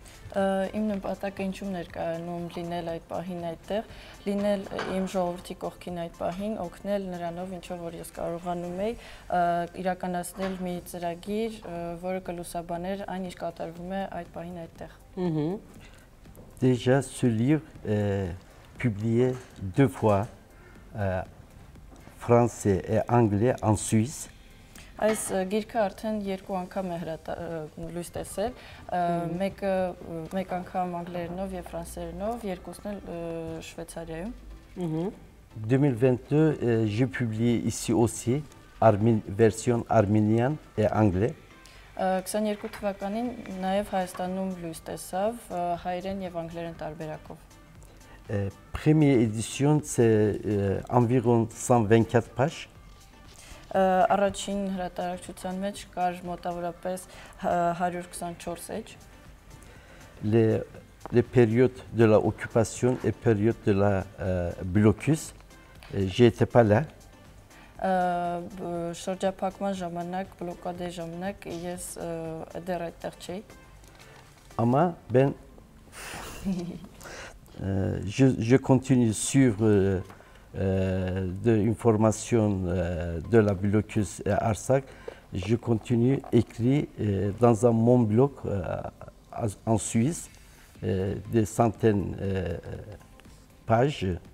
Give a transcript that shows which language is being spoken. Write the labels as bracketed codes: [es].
[hy] Իմ նպատակը ինչու՞մն էր կայանում լինել այդ պահին այդտեղ, լինել իմ ժողովրդի կողքին այդ պահին, օգնել նրանով, ինչով որ ես կարողանում էի, իրականացնել մի ծրագիր, որը կլուսաբաներ այն, ինչ կատարվում է այդ պահին այդտեղ։ [fr] Déjà ce livre est publié 2 fois, français et anglais en Suisse. [hy] Այս գիրքը արդեն 2 անգամ է լույս տեսել, մեկ անգամ անգլերենով և ֆրանսերենով, երկուսն էլ Շվեյցարիայում։ [fr] 2022, j'ai publié ici aussi, version arménienne et anglais. [hy] 22 թվականին նաև Հայաստանում լույս տեսավ հայերեն և անգլերեն տարբերակով։ [fr] Première édition, c'est environ 124 pages. [hy] Առաջին հրատարակչության մեջ կար մոտավորապես 124 էջ։ [fr] Les périodes de l'occupation et périodes de la blocus, j'étais pas là. [hy] Շրջափակման ժամանակ, բլոկադի ժամանակ ես դեռ այդտեղ չէի։ [fr] Ama ben je continue sur de l'information de la blocus Artsakh, je continue écrit dans mon blog en Suisse, des centaines de pages.